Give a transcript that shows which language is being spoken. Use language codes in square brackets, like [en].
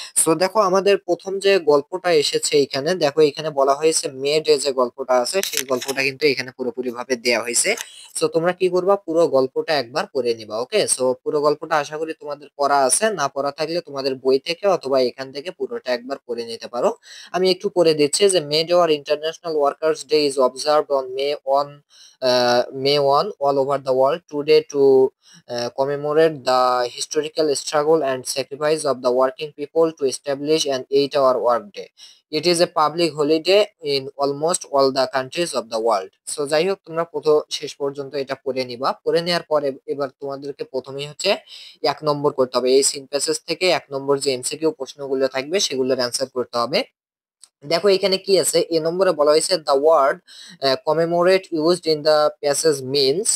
[bn] So দেখো, আমাদের প্রথম যে গল্পটা এসেছে এখানে, দেখো এখানে বলা হয়েছে মে ডে, যে গল্পটা আছে সেই গল্পটা কিন্তু এখানে পুরোপুরি ভাবে দেওয়া হয়েছে। সো তোমরা কি করবা, পুরো গল্পটা একবার পড়ে নিবা। ওকে, সো পুরো গল্পটা আশা করি তোমাদের পড়া আছে। না পড়া থাকলে তোমাদের বই থেকে অথবা এখান থেকে পুরোটা একবার পড়ে নিতে পারো। আমি একটু পড়ে দিচ্ছি যে [en] May day or international workers day is observed on May 1 all over the world today to commemorate the historical struggle and sacrifice of the working people to establish an 8-hour workday. It is a public holiday in almost all the countries of the world. [bn] So যাই হোক, তোমরা প্রথম শেষ পর্যন্ত এটা পড়ে নিবা। পড়ে নেওয়ার পরে এবার তোমাদেরকে প্রথমেই হচ্ছে 1 নম্বর করতে হবে। এই সিন প্যাসেজ থেকে 1 নম্বর যে এমসিকিউ প্রশ্নগুলো থাকবে সেগুলোর অ্যান্সার করতে হবে। দেখো এখানে কি আছে, এ নম্বরে বলা হয়েছে [en] The word commemorate used in the passage means.